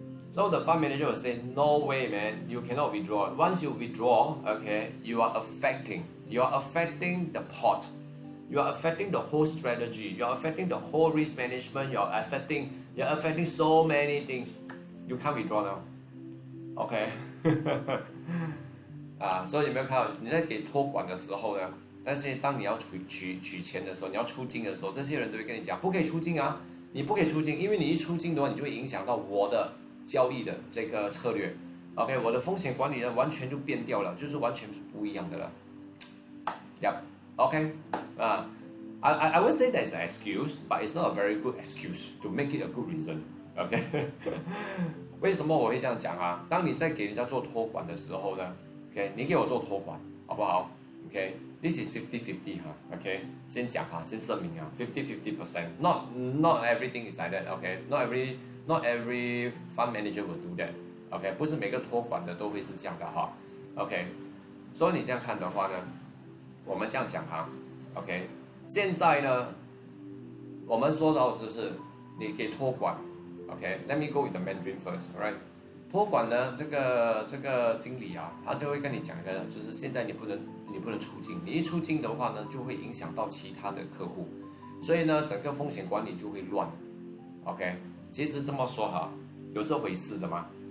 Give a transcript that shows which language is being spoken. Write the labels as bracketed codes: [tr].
[en] So the fund manager will say, no way, man, you cannot withdraw. Once you withdraw, okay, you are affecting the pot. You are affecting the whole strategy. You are affecting the whole risk management. You're affecting so many things. You can't withdraw now. Okay. [zh] 所以有没有看到你在给托管的时候呢？但是当你要取钱的时候，你要出金的时候，这些人都会跟你讲，不可以出金啊。你不可以出金，因为你一出金的话，你就会影响到我的交易的这个策略。 OK， 我的风险管理呢完全就变掉了，就是完全是不一样的了。 [en] Yep. OK. I would say that's an excuse, but it's not a very good excuse to make it a good reason. OK. [zh] 为什么我会这样讲当你在给人家做托管的时候呢 ，OK， 你给我做托管，好不好 ？OK。 [en] This is 50-50 OK， [zh] 先讲先声明50-50%。 [en] Not everything is like that OK， [zh] not every fund manager will do that OK， 不是每个托管的都会是这样的OK， 所以你这样看的话呢，我们这样讲OK， 现在呢，我们说到就是你给托管 OK， [en] Let me go with the Mandarin first right。 [zh] 托管呢，这个经理他就会跟你讲的，就是现在你不能出金，你一出金的话呢，就会影响到其他的客户，所以呢，整个风险管理就会乱。 OK， 其实这么说有这回事的吗？